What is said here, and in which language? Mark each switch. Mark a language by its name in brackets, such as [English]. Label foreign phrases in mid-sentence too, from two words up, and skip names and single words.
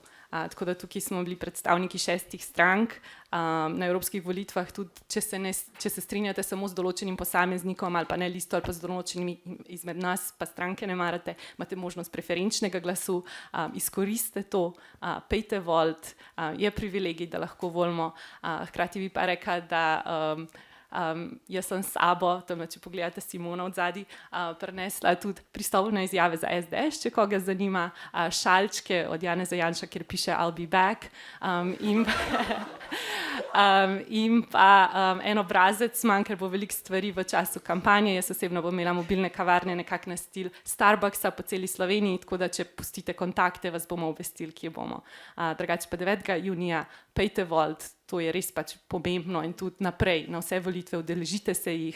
[Slovenian] Tako da tukaj smo bili predstavniki 6 strank na evropskih volitvah, tudi če se strinjate samo z določenim posameznikom ali pa ne listo ali pa z določenimi izmed nas, pa stranke ne marate, imate možnost preferenčnega glasu, izkoriste to, pejte volit, je privilegij, da lahko volimo. Hkrati bi pa rekla, da jaz sem s sabo, tam, če pogledate Simona od zadaj, prinesla tudi pristojne izjave za SDS, če koga zanima, šalčke od Janeza Janša, kjer piše [English] I'll be back, [Slovenian] in pa en obrazec manj, ker bo veliko stvari v času kampanje. Jaz osebno bom imela mobilne kavarne nekako na stil Starbucksa po celi Sloveniji, tako da če pustite kontakte, vas bomo obvestili, kje bomo. Drugače pa 9. junija pejte volit, to je res pač pomembno in tudi naprej na vse volitve udeležite se jih.